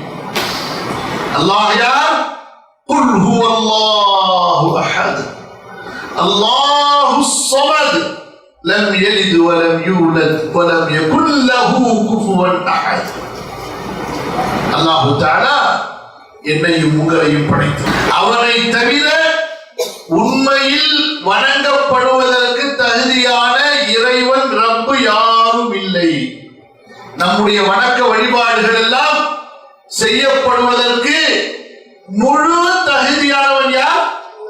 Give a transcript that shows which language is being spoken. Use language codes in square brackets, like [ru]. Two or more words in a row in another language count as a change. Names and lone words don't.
[ar] الله يار قل هو الله أحد الله الصمد لم يلد ولم يولد ولم يكن له كفوا أحد. الله تعالى [ta] என்னையும் உங்களையும் படைத்தார். அவனை தவிர உண்மையில் வணங்கப்படுவதற்கு தகுதியான இறைவன் ரப்பு யாரும் இல்லை. நம்முடைய வணக்க வழிபாடுகள் எல்லாம் செய்யப்படுவதற்கு முழு தகுதியானவன் யார்?